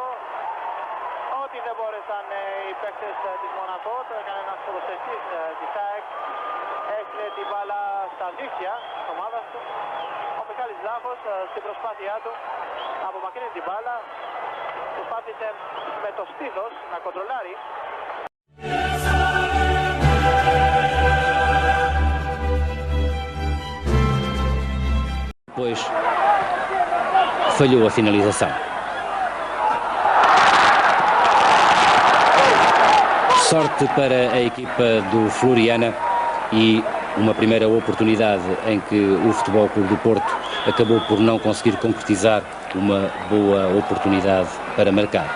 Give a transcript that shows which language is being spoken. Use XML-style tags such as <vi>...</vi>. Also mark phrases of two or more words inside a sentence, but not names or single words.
<el>Ό,τι δεν μπόρεσαν οι παίκτες της Μονακό, το έκανε ένας ποδοσφαιριστής της ΑΕΚ. Έστειλε την μπάλα στα δίχτυα της ομάδας του. Ο Μιχάλης Βλάχος στην προσπάθειά του να απομακρύνει την μπάλα. Προσπάθησε με το στήθος να κοντρολάρει.</el> <pt>Depois falhou a finalização. Sorte para a equipa do Floriana e uma primeira oportunidade em que o Futebol Clube do Porto acabou por não conseguir concretizar uma boa oportunidade para marcar.</pt>